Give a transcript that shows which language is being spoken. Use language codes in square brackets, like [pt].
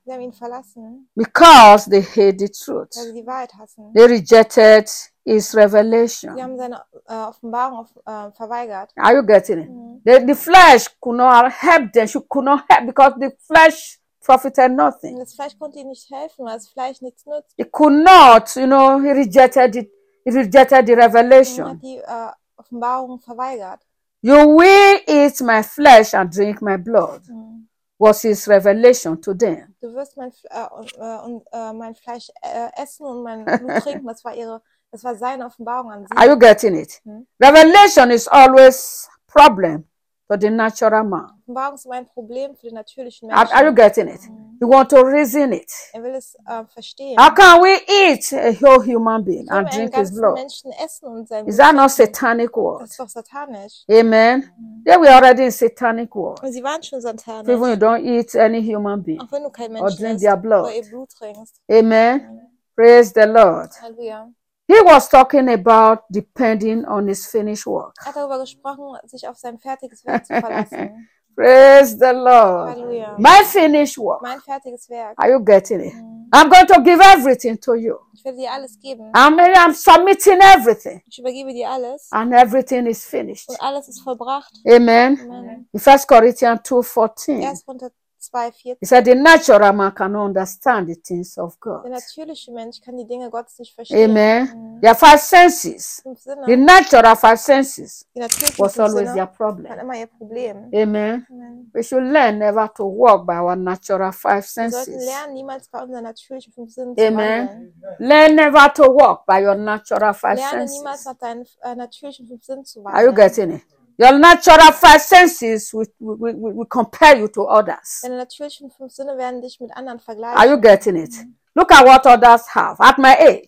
[de] Sie haben ihn verlassen, [en] because they hate the truth. [de] Weil sie die Wahrheit hassen. [en] They rejected his revelation. [de] Sie haben seine Offenbarung verweigert. [en] Are you getting it? The flesh could not help them. She could not help because the flesh profited nothing. [de] Das Fleisch konnte ihnen nicht helfen, weil das Fleisch nichts nutzt. [en] He could not, you know, he rejected the revelation. [de] Er hat die Offenbarung verweigert. [en] You will eat my flesh and drink my blood. Was his revelation to them. [de] Du wirst mein Fleisch essen und mein Blut trinken. Das war seine Offenbarung an sie. [en] Are you getting it? Revelation is always problem for the natural man. [de] Offenbarung ist ein Problem für den natürlichen Menschen. [en] Are you getting it? You want to reason it. [de] Er will es verstehen. [en] How can we eat a whole human being and drink his blood? [de] Menschen essen und sein Blut. [en] Is that not satanic world? [de] Das ist doch satanisch. [en] Amen. Yeah, we are already in satanic world. [de] Und sie waren schon satanisch. [en] Even you don't eat any human being. [de] Auch wenn du kein Mensch [en] or drink [de] isst, [en] their blood. [de] Oder ihr Blut trinkst. [en] Amen. Praise the Lord. Halleluja. He was talking about depending on his finished work. [de] Er hat darüber gesprochen, sich auf sein fertiges Werk zu verlassen. [en] Praise the Lord. Halleluja. My finished work. [de] Mein fertiges Werk. [en] Are you getting it? I'm going to give everything to you. [de] Ich werde dir alles geben. [en] I'm submitting everything. [de] Ich übergebe dir alles. [en] And everything is finished. [de] Und alles ist vollbracht. Amen. Amen. [en] In 1 Corinthians 2:14. He said, the natural man cannot understand the things of God. [de] Der natürliche Mensch kann die Dinge Gottes nicht verstehen. [en] Amen. Their five senses. The natural five senses was always their problem. [de] Immer ihr Problem. Amen. [en] We should learn never to walk by our natural five senses. [de] Wir sollten lernen, niemals bei unseren natürlichen fünf Sinnen zu wandeln. Amen. [en] Learn never to walk by your natural five senses. [de] Lerne niemals nach deinen natürlichen fünf Sinnen zu wandeln. [en] Are you getting it? Your natural five senses will compare you to others. [de] Deine natürlichen fünf Sinne werden dich mit anderen vergleichen. [en] Are you getting it? Look at what others have at my age.